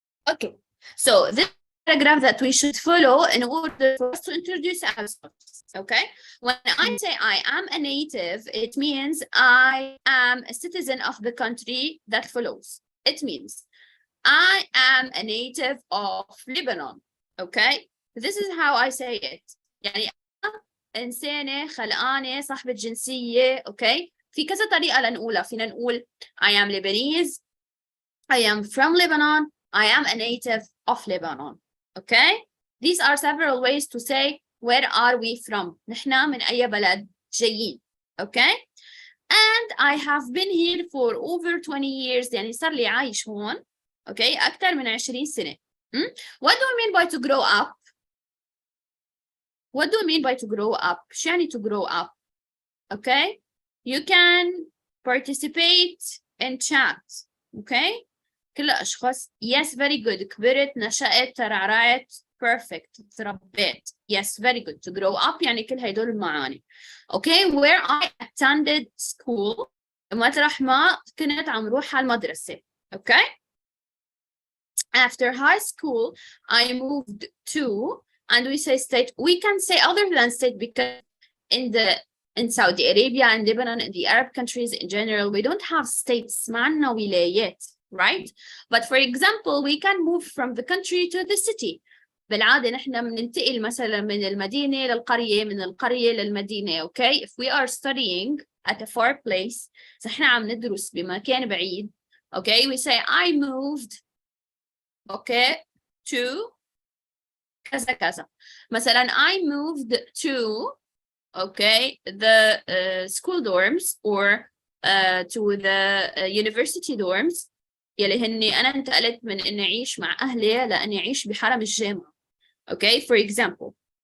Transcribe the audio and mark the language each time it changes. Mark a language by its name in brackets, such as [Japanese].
[English] Okay, so this paragraph that we should follow in order for us to introduce ourselves. Okay, when I say I am a native, it means I am a citizen of the country that follows. It means I am a native of Lebanon. Okay, this is how I say it. [Arabic] يعني أنا إنسانة خلقانة صاحبة جنسية. Okay, في كذا طريقة لنقولها. فينا نقول [English] I am Lebanese, I am from Lebanon, I am a native of Lebanon. Okay, these are several ways to say where are we from. [Arabic] نحن من أي بلد جايين. [English] Okay, and I have been here for over 20 years. [Arabic] يعني صار لي عايش هون. Okay, أكثر من 20 سنة. [English] What do we mean by to grow up? What do we mean by to grow up? [Arabic] شو يعني [English] to grow up? Okay, you can participate in chat. [Arabic] Okay, كل الأشخاص. [English] Yes, very good. [Arabic] كبرت، نشأت، ترعرعت. [English] Perfect. تربيت. Yes, very good. To grow up [Arabic] يعني كل هدول المعاني. [English] Okay, where I attended school. [Arabic] مطرح ما كنت عم روح على المدرسة. [English] Okay. After high school, I moved to, and we say state. We can say other than state because in Saudi Arabia and Lebanon and the Arab countries in general, we don't have states. [Arabic] ما عندنا ولايات, right? [English] But for example, we can move from the country to the city. [Arabic] بالعادة نحن بننتقل مثلا من المدينة للقرية، من القرية للمدينة. [English] Okay, if we are studying at a far place, [Arabic] نحن عم ندرس بمكان بعيد. [English] Okay, we say I moved. Okay, to كذا كذا. [Arabic] مثلا [English] I moved to, okay, the school dorms or to the university dorms [Arabic] يلي هني أنا انتقلت من إني أعيش مع أهلي لأني أعيش بحرم الجامعة. [English] Okay, for example.